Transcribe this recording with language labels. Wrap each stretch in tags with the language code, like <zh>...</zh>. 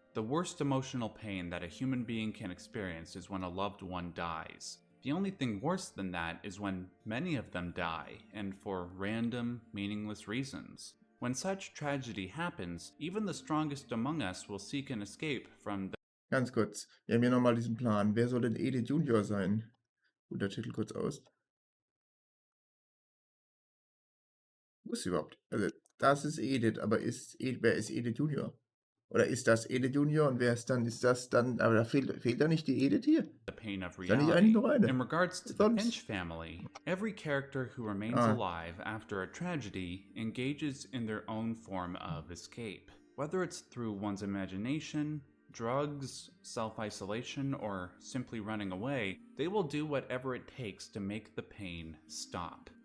<en>The worst emotional pain that a human being can experience is when a loved one dies. The only thing worse than that is when many of them die, and for random, meaningless reasons. When such tragedy happens, even the strongest among us will seek an escape from the</en> <de>Ganz kurz, wir haben hier nochmal diesen Plan. Wer soll denn Edith Junior sein? Der Titel kurz aus. Wo ist sie überhaupt? Also, das ist Edith, aber wer ist Edith Junior? Oder ist das Edith Junior und wer ist das dann, aber da fehlt da nicht die Edith hier?</de> <en>pain of</en> <de>Ist da nicht eigentlich</de> <en>reality.</en> <de>noch eine?</de> <en>In regards to the</en> <de>Sonst?</de> <en>Finch family, every character who remains alive after a tragedy engages in their own form of escape. Whether it's through one's imagination, drugs, self-isolation, or simply running away, they will do whatever it takes to make the pain stop.</en>